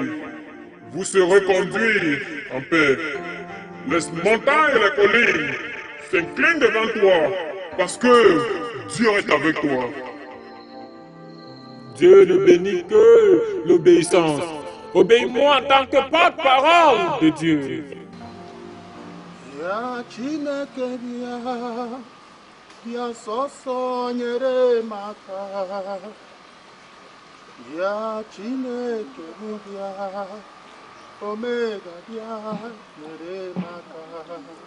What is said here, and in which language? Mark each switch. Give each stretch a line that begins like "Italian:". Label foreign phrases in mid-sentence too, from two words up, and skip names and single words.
French: Vous serez conduits en paix. Les montagnes et les collines s'inclinent devant toi parce que Dieu est avec toi. Dieu ne bénit que l'obéissance. Obéis-moi en tant que porte-parole de Dieu.
Igbo: Ya Chineke bịa sọsọ nyere m aka. Ya Chineke m bịa Omega bịa nyere m aka.